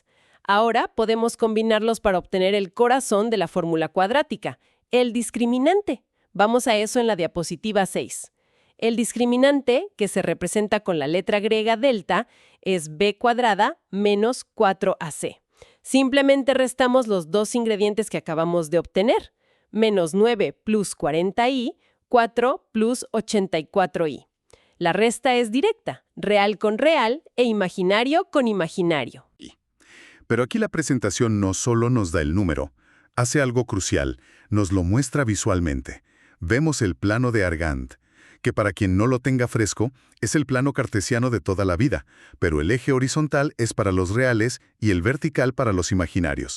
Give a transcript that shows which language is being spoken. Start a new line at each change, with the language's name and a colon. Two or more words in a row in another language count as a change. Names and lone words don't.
Spanish: Ahora podemos combinarlos para obtener el corazón de la fórmula cuadrática, el discriminante. Vamos a eso en la diapositiva 6. El discriminante, que se representa con la letra griega delta, es b cuadrada menos 4ac. Simplemente restamos los dos ingredientes que acabamos de obtener. Menos 9 plus 40i, 4 plus 84i. La resta es directa, real con real e imaginario con imaginario. Pero aquí la presentación no solo nos da el número, hace algo crucial, nos lo muestra visualmente. Vemos el plano de Argand, que para quien no lo tenga fresco, es el plano cartesiano de toda la vida, pero el eje horizontal es para los reales y el vertical para los imaginarios.